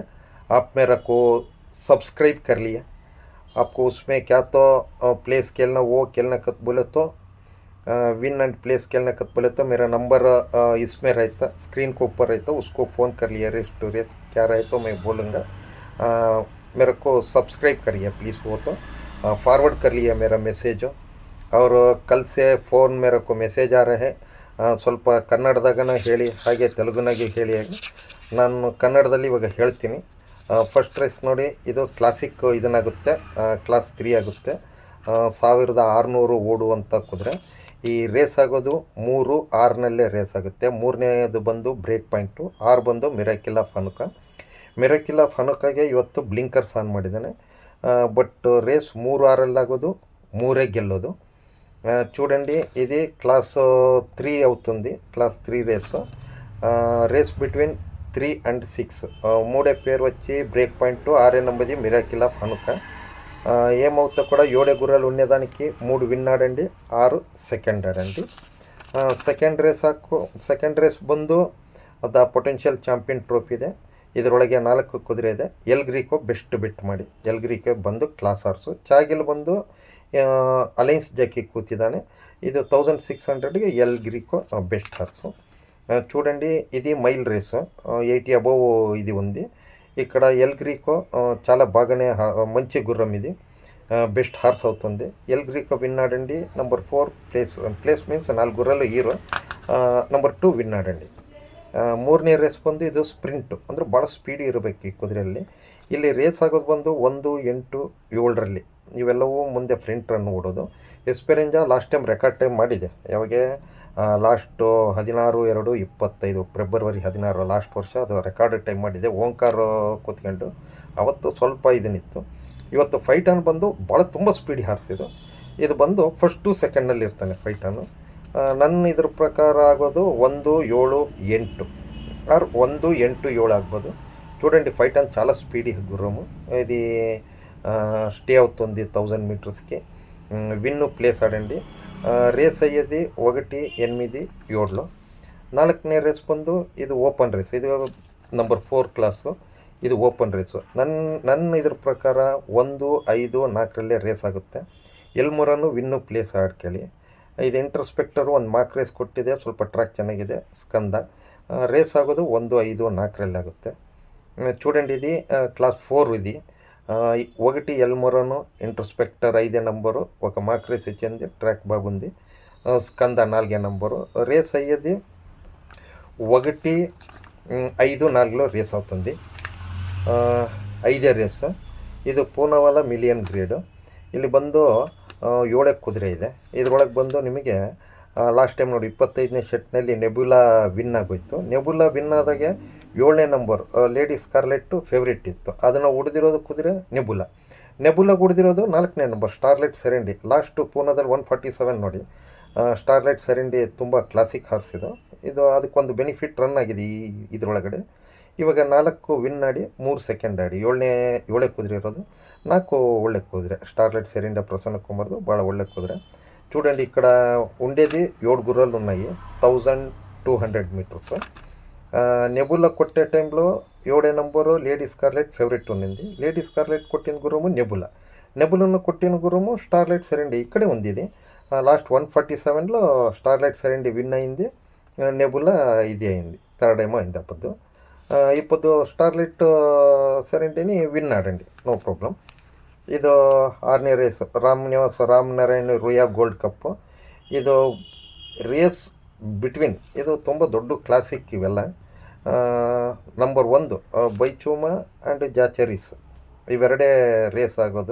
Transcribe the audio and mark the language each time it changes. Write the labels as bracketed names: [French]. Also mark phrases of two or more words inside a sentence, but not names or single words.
[Hindi] आप मेरा को सब्सक्राइब कर लिया। आपको उसमें क्या तो प्लेस खेलना वो खेलना कत बोले तो [English] win and place [Hindi] खेलना कत बोले तो मेरा नंबर इसमें रहता, स्क्रीन के ऊपर रहता, उसको फ़ोन कर लिया। [English] race to race [Hindi] क्या रहे तो मैं बोलूँगा। मेरे को सब्सक्राइब करिए प्लीज़। वो तो फॉरवर्ड कर लिया मेरा मैसेज। और कल से फ़ोन मेरे को [Kannada] ಮೆಸೇಜ್ [Hindi] आ रहे [Kannada] ಸ್ವಲ್ಪ ಕನ್ನಡದಾಗನ ಹೇಳಿ ಹಾಗೆ ತೆಲುಗುನಾಗೆ ಹೇಳಿ ಆಗಿ ನಾನು ಕನ್ನಡದಲ್ಲಿ ಇವಾಗ ಹೇಳ್ತೀನಿ। ಫಸ್ಟ್ ರೇಸ್ ನೋಡಿ, ಇದು ಕ್ಲಾಸಿಕ್ ಇದನ್ನಾಗುತ್ತೆ, ಕ್ಲಾಸ್ 3 ಆಗುತ್ತೆ। 1600 ಓಡುವಂಥ ಕುದುರೆ। ಈ ರೇಸ್ ಆಗೋದು 3-6ನಲ್ಲೇ ರೇಸ್ ಆಗುತ್ತೆ। 3ನೇದು ಬಂದು [English] break point, [Kannada] 6 ಬಂದು ಮಿರಾಕಿಲ್ ಆಫ್ ಹನುಕಾಗೆ ಇವತ್ತು [English] blinkers on [Kannada] ಮಾಡಿದ್ದಾನೆ। [English] but race [Kannada] 3-6 3 ಗೆಲ್ಲೋದು। [Telugu] చూడండి ఇది క్లాస్ 3 అవుతుంది, [English] class 3 race between 3 and 6. [Telugu] మూడే పేరు వచ్చి [English] break point, [Telugu] 6 నెంబది మిరాకిల్ ఆఫ్ హనుక। ఏమవుతా కూడా 7 గుర్రాలు ఉండేదానికి 3 విన్ ఆడండి, 6 ಸೆಕೆಂಡ್ ಆడండి। [English] second race [Kannada] ಬಂದು ಅದು ಪೊಟೆನ್ಷಿಯಲ್ ಚಾಂಪಿಯನ್ ಟ್ರೋಫಿ ಇದೆ। ಇದರೊಳಗೆ 4 ಕುದುರೆ ಇದೆ। ಎಲ್ಗ್ರಿಕೋ [English] best bet [Kannada] ಮಾಡಿ, ಎಲ್ಗ್ರಿಕೋ ಬಂದು [English] class horse. [Telugu] ಚಾಗಿಲ್ ಬಂದು అలయన్స్ జాకీ కూర్చుదానే। ఇది 1600కి ఎల్గ్రికో [English] best horse. [Telugu] చూడండి ఇది [English] mile race, [Telugu] 80 అబోవ్ ఇది ఉంది। ఇక్కడ ఎల్గ్రికో చాలా బాగానే మంచి గుర్రం, ఇది [English] best horse [Telugu] అవుతుంది। ఎల్గ్రికో విన్ ఆడండి। నంబర్ 4 [English] place means [Telugu] 4 గుర్రాలు హీరో, నంబర్ 2 ವಿನ್ ಆడండి। [Kannada] 3ನೇ ರೇಸ್ ಬಂದು ಇದು ಸ್ಪ್ರಿಂಟು, ಅಂದರೆ ಭಾಳ ಸ್ಪೀಡಿ ಇರಬೇಕು ಈ ಕುದುರೆಯಲ್ಲಿ। ಇಲ್ಲಿ ರೇಸ್ ಆಗೋದು ಬಂದು 1, 8, 7ರಲ್ಲಿ ಇವೆಲ್ಲವೂ ಮುಂದೆ [English] front run [Kannada] ಓಡೋದು। ಎಸ್ಪೆರೆಂಜಾ [English] last time record time [Kannada] ಮಾಡಿದೆ, ಯಾವಾಗ ಲಾಸ್ಟು 16/2/25 ಫೆಬ್ರವರಿ 16 ಲಾಸ್ಟ್ ವರ್ಷ ಅದು [English] record time [Kannada] ಮಾಡಿದೆ, ಓಂಕಾರ್ ಕೂತ್ಕೊಂಡು। ಅವತ್ತು ಸ್ವಲ್ಪ ಇದನ್ನಿತ್ತು। ಇವತ್ತು ಫೈಟಾನ್ ಬಂದು ಭಾಳ ತುಂಬ [English] speedy horse [Kannada] ಇದು ಬಂದು ಫಸ್ಟು ಸೆಕೆಂಡ್ನಲ್ಲಿ ಇರ್ತಾನೆ ಫೈಟಾನು। ನನ್ನ ಇದ್ರ ಪ್ರಕಾರ ಆಗೋದು 1, 7, 8 ಆರ್ 1, 8, 7 ಆಗ್ಬೋದು। [Telugu] చూడండి ఫైటాన్ చాలా స్పీడీ గుర్రము, ఇది స్టే అవుతుంది 1000 మీటర్స్కి। [English] win place [Telugu] ఆడండి। రేస్ అయ్యేది 1, 8, 7లో। [Kannada] 4ನೇ ರೇಸ್ ಬಂದು ಇದು [English] open race, [Kannada] ಇದು ನಂಬರ್ 4 ಕ್ಲಾಸು, ಇದು [English] open race. [Kannada] ನನ್ನ ಇದ್ರ ಪ್ರಕಾರ 1, 5, 4ರಲ್ಲೇ ರೇಸ್ ಆಗುತ್ತೆ। ಎಲ್ಮುರನ್ನು [English] win place [Kannada] ಆಡ್ಕೊಳ್ಳಿ। ಇದು ಇಂಟರ್ಸ್ಪೆಕ್ಟರು ಒಂದು [English] mark race [Kannada] ಕೊಟ್ಟಿದೆ, ಸ್ವಲ್ಪ ಟ್ರ್ಯಾಕ್ ಚೆನ್ನಾಗಿದೆ। ಸ್ಕಂದ ರೇಸ್ ಆಗೋದು 1, 5, 4ರಲ್ಲಿ ಆಗುತ್ತೆ। [Telugu] చూడండి ఇది క్లాస్ 4 ఇది। 1 ఎల్మొరను ఇంటర్స్పెక్టర్ 5 నెంబరు, ఒక [English] mock race [Telugu] ఇచ్చింది, ట్రాక్ బాగుంది। స్కంద 4 నెంబరు। రేస్ అయ్యేది 1, 5, 4లో రేస్ అవుతుంది। [Kannada] 5ನೇ ರೇಸು, ಇದು ಪೂನಾವಾಲಾ ಮಿಲಿಯನ್ ಗ್ರೇಡು। ಇಲ್ಲಿ ಬಂದು 7 ಕುದುರೆ ಇದೆ। ಇದರೊಳಗೆ ಬಂದು ನಿಮಗೆ [English] last time [Kannada] ನೋಡಿ 25ನೇ ಸೆಟ್ನಲ್ಲಿ ನೆಬುಲಾ ವಿನ್ ಆಗೋಯ್ತು। ನೆಬುಲಾ ವಿನ್ ಆದಾಗೆ 7ನೇ ನಂಬರ್ ಲೇಡಿ ಸ್ಕಾರ್ಲೆಟ್ಟು ಫೇವ್ರೇಟ್ ಇತ್ತು, ಅದನ್ನು ಉಳಿದಿರೋದು ಕುದುರೆ ನೆಬುಲಾ। ನೆಬುಲ ಕುಡಿದಿರೋದು 4ನೇ ನಂಬರ್ ಸ್ಟಾರ್ಲೈಟ್ ಸೆರೆಂಡಿ. ಲಾಸ್ಟು ಪೂನಾದಲ್ಲಿ 147 ನೋಡಿ. ಸ್ಟಾರ್ಲೈಟ್ ಸೆರೆಂಡಿ ತುಂಬ [English] classic horse [Kannada] ಇದು. ಅದಕ್ಕೊಂದು [English] benefit run [Kannada] ಆಗಿದೆ ಇದರೊಳಗಡೆ. ಇವಾಗ 4 ವಿನ್ ಆಡಿ 3 ಸೆಕೆಂಡ್ ಆಡಿ 7ನೇ ಕುದುರೆ ಇರೋದು. 4 ಒಳ್ಳೆ ಕುದುರೆ. స్టార్లైట్ సెరెండి ప్రసన్న కుమార్ದು ಭಾಳ ಒಳ್ಳೆ ಕುದುರೆ. [Telugu] చూడండి ఇక్కడ ఉండేది 7 గుర్రాలు ఉన్నాయి, 1200 మీటర్స్. నెబులా కొట్టే టైంలో 7వ నంబరు లేడీ స్కార్లెట్ ఫేవరెట్ ఉన్నింది. లేడీ స్కార్లెట్ కొట్టిన గుర్రము నెబులను కొట్టిన గుర్రము స్టార్లైట్ సెరెండి. ఇక్కడే ఉంది ఇది. లాస్ట్ 147లో స్టార్లైట్ సెరెండి విన్ అయింది. నెబులా ఇది అయింది, థర్డ్ ఏమో అయింది అప్పుడు. ఇప్పుడు స్టార్లైట్ సెరెండిని విన్ ఆడండి, [English] no problem. [Kannada] ಇದು 6ನೇ ರೇಸು ರಾಮನಾರಾಯಣ ರುಯಾ ಗೋಲ್ಡ್ ಕಪ್ಪು. ಇದು [English] race between, [Kannada] ಇದು ತುಂಬ ದೊಡ್ಡ ಕ್ಲಾಸಿಕ್ ಇವೆಲ್ಲ. ನಂಬರ್ 1 ಬೈಚೂಮ ಆ್ಯಂಡ್ ಜಾಚರೀಸ್, ಇವೆರಡೇ ರೇಸ್ ಆಗೋದು.